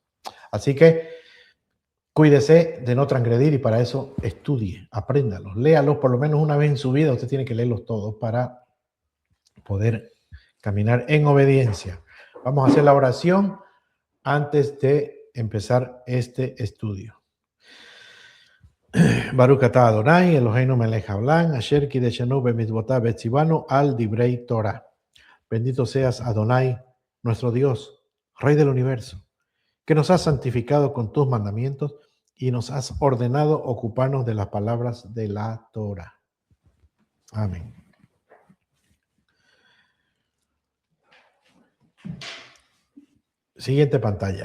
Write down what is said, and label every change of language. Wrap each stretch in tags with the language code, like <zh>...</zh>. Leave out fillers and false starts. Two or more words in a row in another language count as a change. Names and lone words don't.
<es>Así que cuídese de no transgredir y para eso estudie, apréndalos, léalos por lo menos una vez en su vida. Usted tiene que leerlos todos para poder caminar en obediencia. Vamos a hacer la oración antes de empezar este estudio.</es> <he>ברוך אתה אדני, אלהינו מלך העולם, אשר קדשנו במצותיו וצונו על דברי תורה.</he> <es>Bendito seas, Adonai, nuestro Dios, Rey del universo, que nos has santificado con tus mandamientos y nos has ordenado ocuparnos de las palabras de la Torah. Amén. Siguiente pantalla.</es>